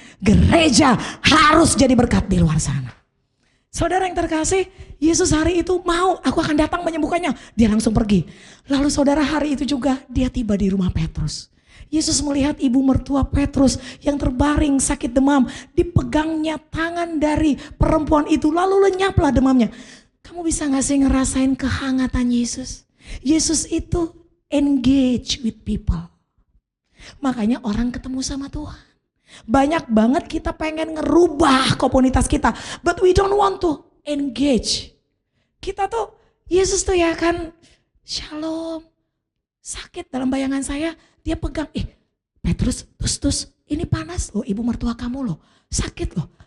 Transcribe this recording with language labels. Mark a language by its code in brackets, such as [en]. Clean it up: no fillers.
[id] Gereja harus jadi berkat di luar sana. Saudara yang terkasih, Yesus hari itu mau, aku akan datang menyembuhkannya. Dia langsung pergi. Lalu saudara hari itu juga, dia tiba di rumah Petrus. Yesus melihat ibu mertua Petrus yang terbaring sakit demam. Dipegangnya tangan dari perempuan itu, lalu lenyaplah demamnya. Kamu bisa gak sih ngerasain kehangatan Yesus? Yesus itu [en] engage with people. [id] Makanya orang ketemu sama Tuhan. Banyak banget kita pengen ngerubah komunitas kita, [en] but we don't want to engage. [id] Kita tuh, Yesus tuh ya kan, shalom. Sakit dalam bayangan saya, dia pegang, Petrus, tus, ini panas loh, ibu mertua kamu loh, sakit loh.